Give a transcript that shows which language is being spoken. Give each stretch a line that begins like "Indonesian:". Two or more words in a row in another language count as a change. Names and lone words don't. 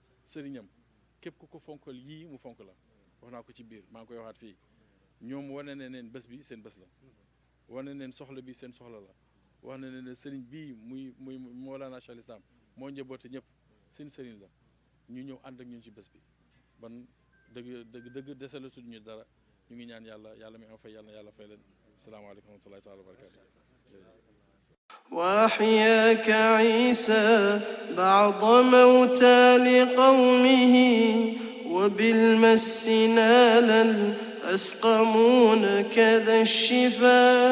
Wolof: sëriñam képp ku ko fonkal yii mu fonk la wax naa ko ci biir maa ngi koy waxaat fii ñoom wane ne neen bés bi seen bés la wane neen soxla bi seen soxla la wax na ne sëriñ bii muy Mawlana Cheikh Islam moo njaboote ñëpp seen sëriñ la ñu ñëw ànd ak ñun ci bés bi ban dëgg desalatul ñu dara ñu ngi ñaan yàlla mi am fay yàlla na yàlla fay leen
Arabic: السلام عليكم ورحمة الله تعالى وبركاته وأحياك عيسى بعض موتى لقومه وبالمس نالا أسقمون كذا الشفا